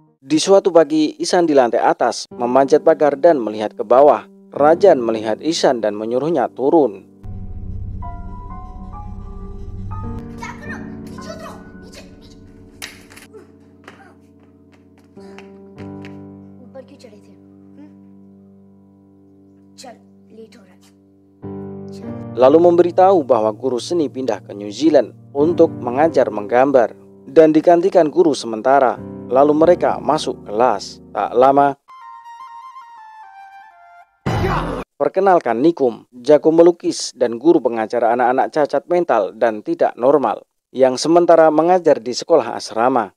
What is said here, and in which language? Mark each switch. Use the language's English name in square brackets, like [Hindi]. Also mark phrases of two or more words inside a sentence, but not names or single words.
[Indonesian] Di suatu pagi, Ihsan di lantai atas memanjat pagar dan melihat ke bawah. Rajan melihat Ihsan dan menyuruhnya turun. [Hindi] ऊपर क्यों चढ़े थे? चल, लेट हो रहा है. [Indonesian] Lalu memberitahu bahwa guru seni pindah ke New Zealand untuk mengajar menggambar dan digantikan guru sementara. Lalu mereka masuk kelas. Tak lama, perkenalkan Nikum, jago melukis dan guru pengajar anak-anak cacat mental dan tidak normal, yang sementara mengajar di sekolah asrama.